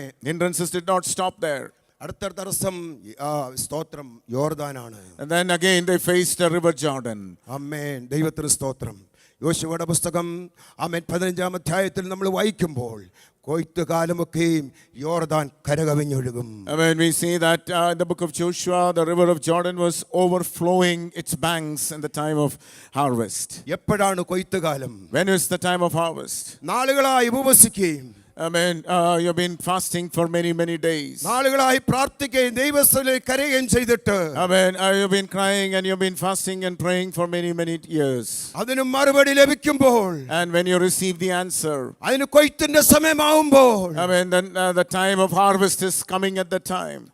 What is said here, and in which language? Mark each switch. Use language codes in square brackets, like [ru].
[en] Hindrances did not stop there. [ml] അടുത്ത തടസ്സം സ്തോത്രം യോർദാനാണ്. [en] And then again they faced the river Jordan. [ml] ആമേൻ. ദൈവത്തിന് സ്തോത്രം. യോശുവയുടെ പുസ്തകം 15-ാം അധ്യായത്തിൽ നമ്മൾ വായിക്കുമ്പോൾ കൊയ്ത്ത് കാലമൊക്കെയും യോർദാൻ കരകവിഞ്ഞൊഴുകും. [en] I mean, we see that in the book of Joshua, the river of Jordan was overflowing its banks in the time of harvest. [ml] എപ്പോഴാണ് കൊയ്ത്ത് കാലം? [en] When is the time of harvest? [ml] നാളുകളായി ഉപവസിക്കുകയും [en] Amen. You've been fasting for many, many days. [ml] നാളുകളായി പ്രാർത്ഥിക്കുകയും ദൈവസ്ഥലേക്ക് കരയുകയും ചെയ്തിട്ട് [en] Amen. You've been crying and you've been fasting and praying for many, many years. [ml] അതിന് മറുപടി ലഭിക്കുമ്പോൾ, [en] And when you receive the answer, [ml] അതിന് കൊയ്ത്തിന്റെ സമയമാവുമ്പോൾ, [en] Amen, then the time of harvest is coming at the time.